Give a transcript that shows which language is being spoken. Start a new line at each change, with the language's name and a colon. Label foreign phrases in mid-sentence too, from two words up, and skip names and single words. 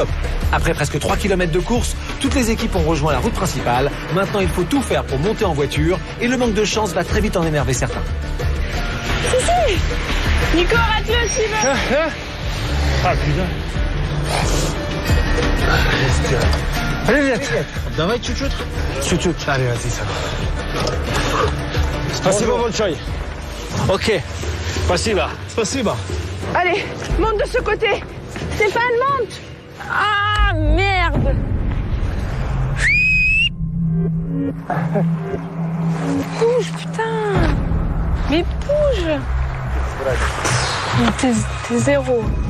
French: Après presque 3 km de course, toutes les équipes ont rejoint la route principale. Maintenant, il faut tout faire pour monter en voiture et le manque de chance va très vite en énerver certains. Si. Nico, arrête-le aussi, va. Ah putain. Allez, vite.
Russian: Давай чуть-чуть. Чуть-чуть.
French: Allez, vas-y, ça va.
Russian: Спасибо большое. Ok. Спасибо. Спасибо.
French: Allez, monte de ce côté. Stéphane, monte. Ah, merde. Bouge, putain. Mais bouge. T'es zéro.